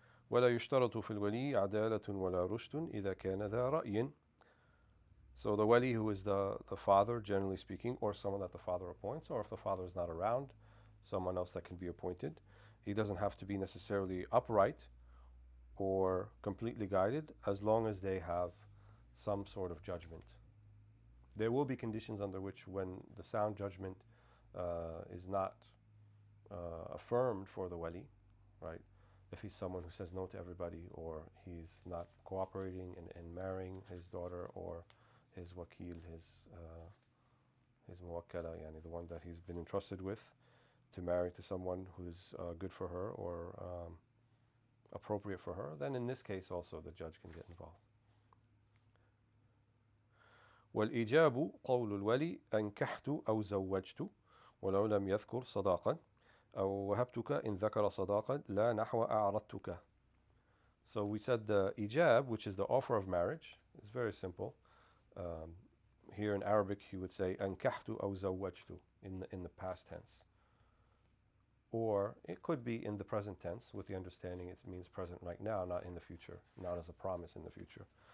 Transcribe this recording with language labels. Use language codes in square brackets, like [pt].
[ar] ولا يشترط في الولي عدالة ولا رشد إذا كان ذا رأي. [en] So the wali, who is the father, generally speaking, or someone that the father appoints, or if the father is not around, someone else that can be appointed. He doesn't have to be necessarily upright or completely guided, as long as they have some sort of judgment. There will be conditions under which, when the sound judgment is not affirmed for the wali, right? If he's someone who says no to everybody, or he's not cooperating in marrying his daughter, or his wakil, his muwakkala, yani the one that he's been entrusted with to marry to someone who's good for her or appropriate for her, then in this case also the judge can get involved. [ar] والإجاب قول الولي أنكحت أو زوجت ولو لم يذكر صداقا أو وهبتك إن ذكر صداقا لا نحو أعرضتك. [en] So we said the ijab, which is the offer of marriage, is very simple. Here in Arabic he would say [ar] أنكحت أو زوجت [en] in the past tense. Or it could be in the present tense, with the understanding it means present right now, not in the future, not as a promise in the future.